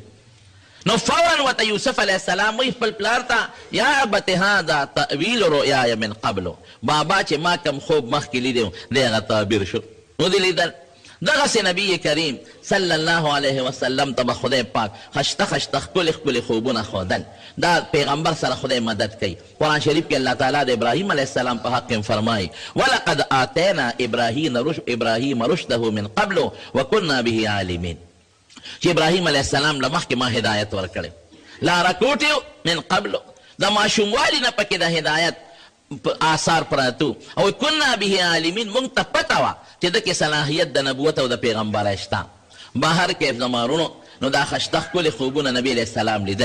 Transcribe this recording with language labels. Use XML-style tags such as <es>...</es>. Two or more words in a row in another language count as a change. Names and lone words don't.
<ps>نو فورا ورته یوسف</ps> <ar>علیه السلام</ar> <ps>وایي خپل پلار ته</ps> <ar>یا ابت هذا تأویل رؤیای من قبلو،</ar> <ps>بابا چې ما کم خوب مخکې لیدی دی هغه تعبیر شو. نو دې لیدل دغسې نبی کریم</ps> <ar>صلی الله علیه وسلم</ar> <ps>ته به خدای پاک خشته خشته ښکلي ښکلي خوبونه ښودل. دا پیغمبر سره خدای مدد کوي. قرآن شریف کې الله تعالی د ابراهیم</ps> <ar>علیه السلام</ar> <ps>په حق کې فرمایي</ps> <ar>ولقد آتینا ابراهیم رشده من قبل وکنا به عالمین،</ar> <ps>چې ابراهیم</ps> <ar>علیه السلام</ar> <ps>له مخکې ما هدایت ورکړی، لاره کوټې</ps> <ar>من قبل،</ar> <ps>د ماشوموالي نه پکې د هدایت آثار پراتو او</ps> <ar>کنا به عالمین،</ar> <ps>مونږ ته پته وه چې ده کې صلاحیت د نبوت او د پیغمبرۍ شته. بهر کیف زمارونو نو دا خشته ښکلي خوبونه نبي</ps> <ar>علیه السلام</ar> <ps>لیدل.</ps>